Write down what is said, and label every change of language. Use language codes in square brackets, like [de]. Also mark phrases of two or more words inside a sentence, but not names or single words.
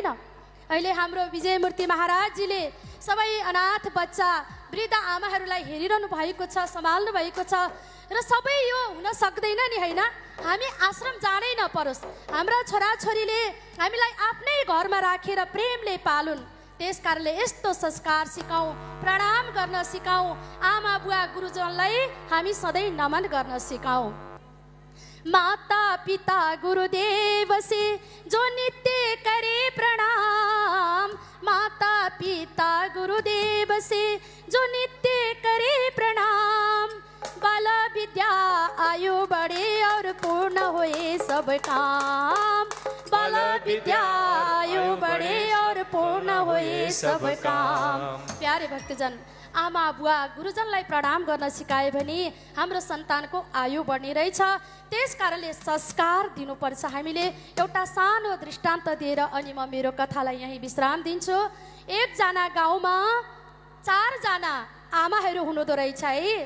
[ne] अहिले हाम्रो विजयमूर्ति महाराजजीले सबै अनाथ बच्चा वृद्ध आमाहरूलाई हेरिरहनु भएको छ, सम्हाल्नु भएको छ, र सबै यो हुन सक्दैन नि होइन। हामी आश्रम जानै नपरोस्, हाम्रा छोराछोरीले हामीलाई आफ्नै घरमा राखेर प्रेमले पालुन्। त्यस कारणले यस्तो संस्कार सिकाऊ, प्रणाम गर्न सिकाऊ, आमा बुवा गुरुजनलाई हामी सधैँ नमन गर्न सिकाऊ। [hi] माता पिता गुरुदेव से जो नित्य करे प्रणाम, माता पिता गुरुदेव से जो नित्य करे प्रणाम, बाल विद्या आयु बढ़े और पूर्ण होए सब काम, बाल विद्या आयु बढ़े और पूर्ण होए सब काम। [ne] प्यारे भक्तजन, आमा बुवा गुरुजनलाई प्रणाम गर्न सिकायो भने हाम्रो सन्तानको आयु बढ्ने रहेछ। त्यस कारणले संस्कार दिनुपर्छ। हामीले एउटा सानो दृष्टान्त दिएर अनि म मेरो कथालाई यहीँ विश्राम दिन्छु। एकजना गाउँमा 4 जना आमाहरू हुनुहुँदो रहेछ है।